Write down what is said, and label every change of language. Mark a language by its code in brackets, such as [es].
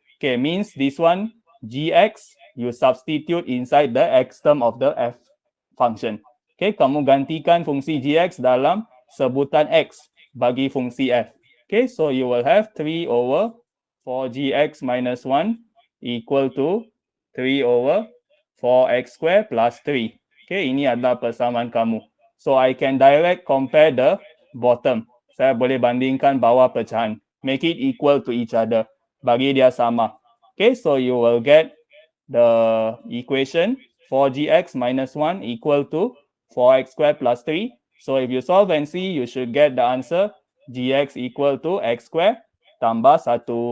[en] Okay, means this one, gx, you substitute inside the x term of the f function. [ms] Okay, kamu gantikan fungsi gx dalam sebutan x bagi fungsi f. [en] Okay, so you will have 3 over 4gx minus 1 equal to 3 over 4x squared plus 3. [ms] Okay, ini adalah persamaan kamu. [en] So I can direct compare the bottom. [ms] Saya boleh bandingkan bawah pecahan. [en] Make it equal to each other. [ms] Bagi dia sama. [en] Okay, so you will get the equation 4gx minus 1 equal to 4x squared plus 3. So if you solve and see, you should get the answer gx equal to x squared tambah 1.